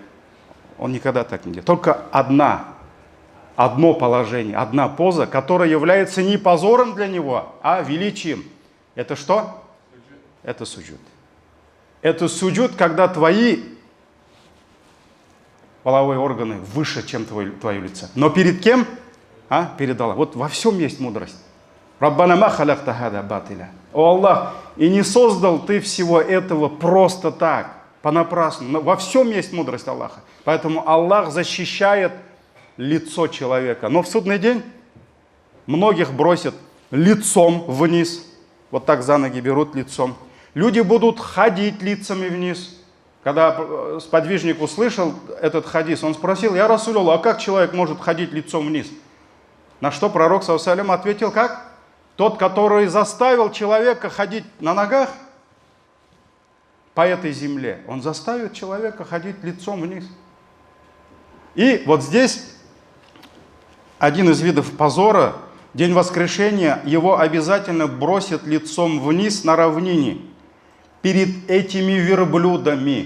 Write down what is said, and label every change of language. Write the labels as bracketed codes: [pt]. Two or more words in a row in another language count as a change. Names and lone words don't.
[ru] Он никогда так не делает. Только одно положение, одна поза, которая является не позором для него, а величием. Это что? Это суджуд. Это суджуд, когда твои половые органы выше, чем твое лицо. Но перед кем? Перед Аллахом. Вот во всем есть мудрость. [ar] ربنا ما خلقت هذا باطلا. [ru] О Аллах, и не создал ты всего этого просто так, понапрасну. Но во всем есть мудрость Аллаха. Поэтому Аллах защищает лицо человека. Но в судный день многих бросят лицом вниз. Вот так за ноги берут лицом. Люди будут ходить лицами вниз. Когда сподвижник услышал этот хадис, он спросил: [ar] «يا رسول الله, [ru] а как человек может ходить лицом вниз?» На что пророк [ar] صلى الله عليه وسلم [ru] ответил: как? Тот, который заставил человека ходить на ногах по этой земле, он заставит человека ходить лицом вниз. И вот здесь один из видов позора, день воскрешения, его обязательно бросят лицом вниз на равнине перед этими верблюдами.